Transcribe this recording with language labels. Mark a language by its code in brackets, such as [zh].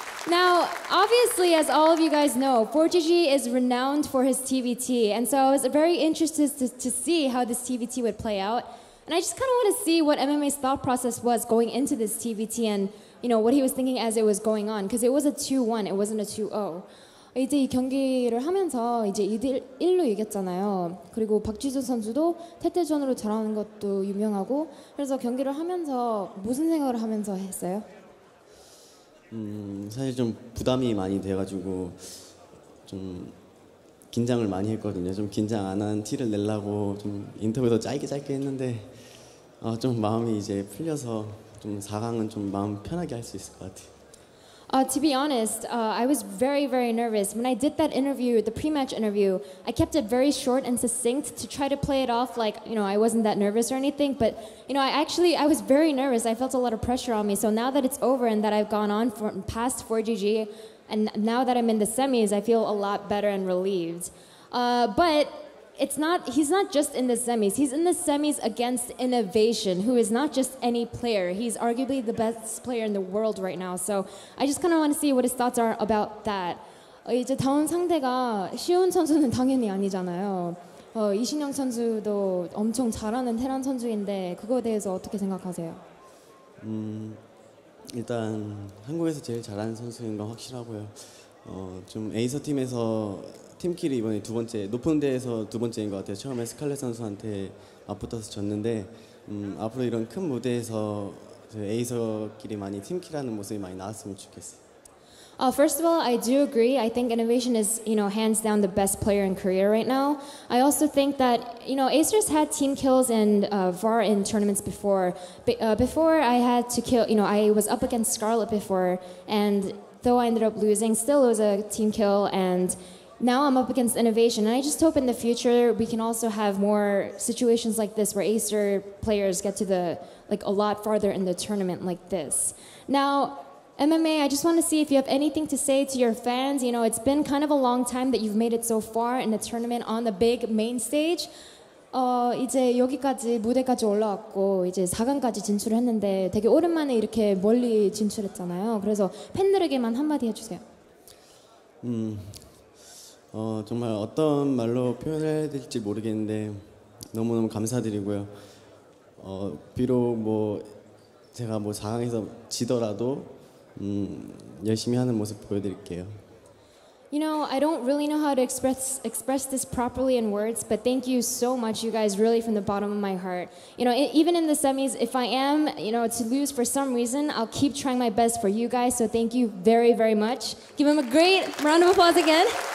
[en] Now, obviously, as all of you guys know, ForGG is renowned for his TVT, and so I was very interested to see how this TVT would play out. And I just kind of want to see what MMA's thought process was going into this TVT and, you know, what he was thinking as it was going on, because it was a 2-1, it wasn't a 2-0. [ko] 이제 이 경기를 하면서 이제 1로 이겼잖아요. 그리고 박지수 선수도 태태전으로 잘하는 것도 유명하고 그래서 경기를 하면서 무슨 생각을 하면서 했어요? 사실 좀 부담이 많이 돼가지고 좀 긴장을 많이 했거든요. 좀 긴장 안 한 티를 내려고 좀 인터뷰도 짧게 했는데 좀 마음이 이제 풀려서 좀 4강은 좀 마음 편하게 할 수 있을 것 같아요. [en] To be honest, I was very, very nervous. When I did that interview, the pre-match interview, I kept it very short and succinct to try to play it off like, I wasn't that nervous or anything. But, I was very nervous. I felt a lot of pressure on me. So now that it's over and that I've gone on past ForGG, and now that I'm in the semis, I feel a lot better and relieved. But he's not just in the semis. He's in the semis against Innovation, who is not just any player. He's arguably the best player in the world right now. So I just kind of want to see what his thoughts are about that. [ko] 이제 다음 상대가 쉬운 선수는 당연히 아니잖아요. 이신영 선수도 엄청 잘하는 테란 선수인데 그거에 대해서 어떻게 생각하세요? 일단 한국에서 제일 잘하는 선수인 건 확실하고요. 좀 에이서 팀에서 팀끼리 이번에 두 번째 높은 데에서 두 번째인 것 같아요. 처음에 스칼렛 선수한테 맞붙어서 졌는데 앞으로 이런 큰 무대에서 에이서끼리 많이 팀키라는 모습이 많이 나왔으면 좋겠어요. [en] First of all, I do agree. I think Innovation is, hands down the best player in Korea right now. I also think that, Acers had team kills and VAR in tournaments before. Before I had to kill, I was up against Scarlet before, and though I ended up losing, still it was a team kill, and now I'm up against Innovation. And I just hope in the future we can also have more situations like this where Acer players get to a lot farther in the tournament like this. Now, MMA, I just want to see if you have anything to say to your fans. It's been kind of a long time that you've made it so far in the tournament on the big main stage. [ko] 이제 여기까지 무대까지 올라왔고 이제 4강까지 진출했는데 되게 오랜만에 이렇게 멀리 진출했잖아요. 그래서 팬들에게만 한마디 해주세요. 정말 어떤 말로 표현해야 될지 모르겠는데 너무너무 감사드리고요. 비록 제가 4강에서 지더라도 열심히 하는 모습 보여드릴게요. [en] I don't really know how to express this properly in words, but thank you so much, you guys, really from the bottom of my heart. Even in the semis, if I am, to lose for some reason, I'll keep trying my best for you guys, so thank you very, very much. Give him a great round of applause again.